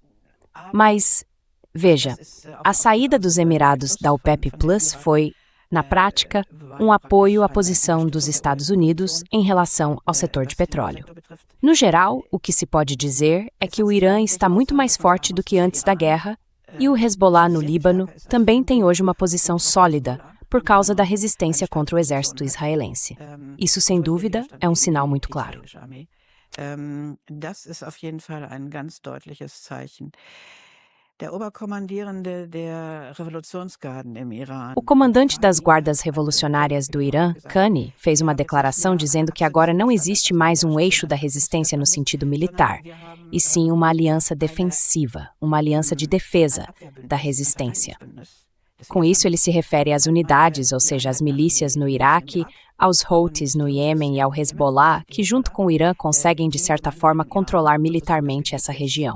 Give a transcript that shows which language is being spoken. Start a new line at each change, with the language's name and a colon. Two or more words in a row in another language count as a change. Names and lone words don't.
Portuguese: Mas veja, a saída dos Emirados da OPEP Plus foi Na prática, um apoio à posição dos Estados Unidos em relação ao setor de petróleo. No geral, o que se pode dizer é que o Irã está muito mais forte do que antes da guerra e o Hezbollah no Líbano também tem hoje uma posição sólida por causa da resistência contra o exército israelense. Isso, sem dúvida, é um sinal muito claro.
German: Das ist auf jeden Fall ein ganz deutliches Zeichen. Der Oberkommandierende der Revolutionsgarden im Iran.
Portuguese: O comandante das guardas revolucionárias do Irã, Qani, fez uma declaração dizendo que agora não existe mais um eixo da resistência no sentido militar, e sim uma aliança defensiva, uma aliança de defesa da resistência. Com isso, ele se refere às unidades, ou seja, às milícias no Iraque, aos Houthis no Iêmen e ao Hezbollah, que junto com o Irã conseguem, de certa forma, controlar militarmente essa região.